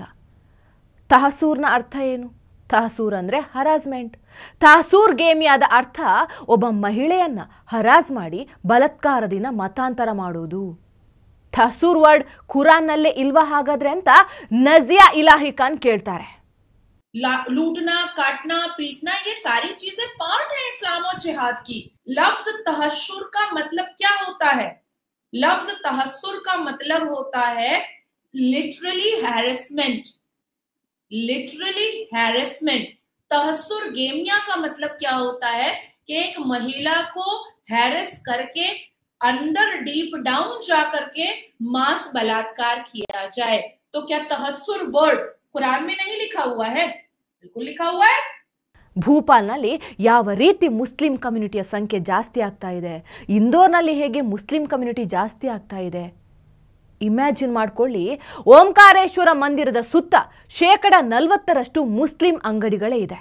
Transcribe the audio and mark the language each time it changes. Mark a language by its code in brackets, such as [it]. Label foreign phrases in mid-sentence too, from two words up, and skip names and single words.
[kn] ತಹಸೂರ್ನ ಅರ್ಥ ಏನು? ತಹಸೂರ್ ಅಂದರೆ ಹರಾಸ್ಮೆಂಟ್. ತಹಸೂರ್ ಗೇಮಿಯಾದ ಅರ್ಥ ಒಬ್ಬ ಮಹಿಳೆಯನ್ನ ಹರಾಸ್ ಮಾಡಿ ಬಲಾತ್ಕಾರದಿಂದ ಮತಾಂತರ ಮಾಡೋದು. ತಹಸೂರ್ ವರ್ಡ್ ಕುರಾನ್ನಲ್ಲೇ ಇಲ್ವಾ ಹಾಗಾದ್ರೆ ಅಂತ ನಜಿಯಾ ಇಲಾಹಿ ಖಾನ್ ಕೇಳ್ತಾರೆ. [hi] लूटना, काटना, पीटना, ये सारी चीजें पार्ट है इस्लाम और जिहाद की. लफ्ज तहस्सुर का मतलब क्या होता है? लफ्ज तहस्सुर का मतलब होता है [en] literally harassment. literally harassment. [hi] तहस्सुर गेमिया का मतलब क्या होता है कि एक महिला को हैरेस करके अंदर [en] deep down [hi] जा करके मास बलात्कार किया जाए. तो क्या तहस्सुर वर्ड कुरान में नहीं लिखा हुआ है? बिल्कुल लिखा हुआ है. [kn] ಭೂಪಾಲ್ನಲ್ಲಿ ಯಾವ ರೀತಿ ಮುಸ್ಲಿಂ ಕಮ್ಯುನಿಟಿಯ ಸಂಖ್ಯೆ ಜಾಸ್ತಿ ಆಗ್ತಾ ಇದೆ, ಇಂದೋರ್ನಲ್ಲಿ ಹೇಗೆ [en] Muslim community [kn] ಜಾಸ್ತಿ ಆಗ್ತಾ ಇದೆ ಇಮ್ಯಾಜಿನ್ ಮಾಡ್ಕೊಳ್ಳಿ. ಓಂಕಾರೇಶ್ವರ ಮಂದಿರದ ಸುತ್ತ 40% ಮುಸ್ಲಿಂ ಅಂಗಡಿಗಳೇ ಇದೆ.